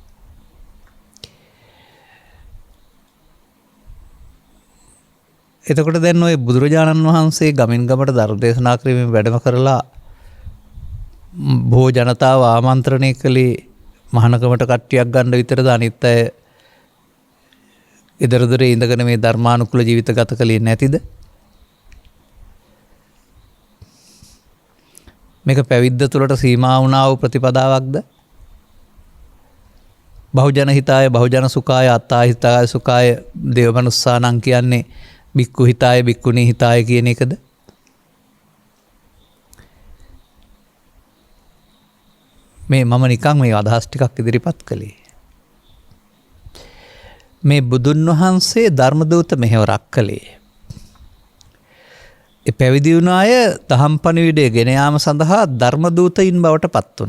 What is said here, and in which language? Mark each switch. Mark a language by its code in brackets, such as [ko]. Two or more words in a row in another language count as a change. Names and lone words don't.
[si] එතකොට දැන් ඔය බුදුරජාණන් වහන්සේ ගමින් ගමට ධර්ම දේශනා කිරීමෙන් වැඩම කරලා බොහෝ ජනතාව ආමන්ත්‍රණය කළේ මහානකමට කට්ටියක් ගන්න විතරද? අනිත් අය ඊදර දොරේ ඉඳගෙන මේ ධර්මානුකූල ජීවිත ගත කළේ නැතිද? මේක පැවිද්ද තුළට සීමා වුණා වූ ප්‍රතිපදාවක්ද? [pi] බහුජන හිතාය බහුජන සුඛාය අත්තා හිතාය සුඛාය දේවමනුස්සානං කියන්නේ බික්කු හිතාය බික්කුණී හිතාය [si] කියන එකද? මේ මම නිකන් මේ අදහස් ටිකක් ඉදිරිපත් කළේ. මේ බුදුන් වහන්සේ ධර්මදූත මෙහෙවරක් කළේ. ඒ පැවිදි වුණ අය දහම් පණිවිඩය ගෙන යාම සඳහා ධර්මදූතයින් බවට පත් වුණා.